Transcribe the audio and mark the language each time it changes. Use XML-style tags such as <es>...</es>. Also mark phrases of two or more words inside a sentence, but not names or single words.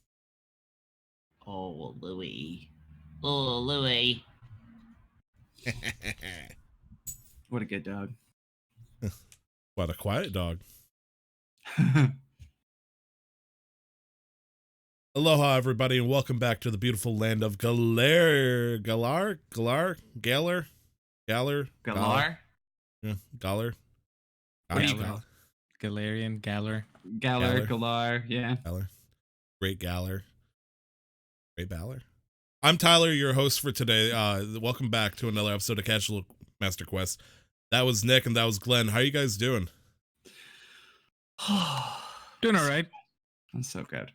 <en>Oh, Louie. Oh, Louie. What a good dog. What a quiet dog. Aloha, everybody, and welcome back to the beautiful land of Galar. Galar? Galar? Galar? Yeah, Galar. Galar. Galar. Galarian, Galar. Galar, yeah. Galar. Great Galar. Great Baller. I'm Tyler, your host for today. Welcome back to another episode of Casual Master Quest. That was Nick and that was Glenn. How you guys doing? Doing all right. That's so good.</en>